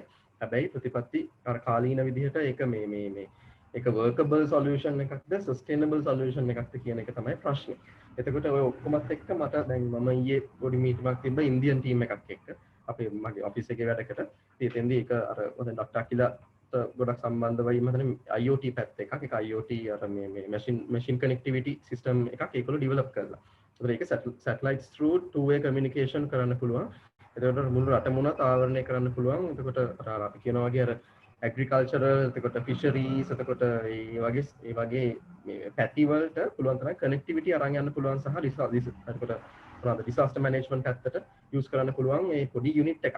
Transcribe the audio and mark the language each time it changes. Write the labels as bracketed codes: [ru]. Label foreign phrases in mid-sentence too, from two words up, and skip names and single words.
[si] හැබැයි ප්‍රතිපත්ති අර කාලීන විදිහට ඒක මේ ඒක [en] workable solution [si] එකක්ද [en] sustainable solution [si] එකක්ද කියන එක තමයි ප්‍රශ්නේ. එතකොට ඔය ඔක්කොමත් එක්ක මට දැන් මම ඊයේ පොඩි මීටිමක් තිබ්බා [en] Indian team [si] එකක් එක්ක. අපේ මගේ ඔෆිස් එකේ වැඩකට. ඉතින් එතෙන්දී ඒක අර මොකද ඩොක්ටර් අකිලාට ගොඩක් සම්බන්ධ වෙයි මම හිතන්නේ IoT පැත්ත එකක්. ඒක IoT අර මේ [en] machine connectivity system [si] එකක් ඒකවල develop කරලා. ඒකට ඒක [en] satellites through two way communication [si] කරන්න පුළුවන්. එතකොට මුළු රටම උනත් ආවරණය කරන්න පුළුවන්. එතකොට අර අපි කියනවා වගේ අර agricultural එතකොට fisheries එතකොට ඒ වගේ මේ පැති වලට පුළුවන් තරම් connectivity අරන් යන්න පුළුවන් සහ එතකොට මොනවාද [en] disaster management [si] පැත්තට use කරන්න පුළුවන් මේ පොඩි unit එකක්.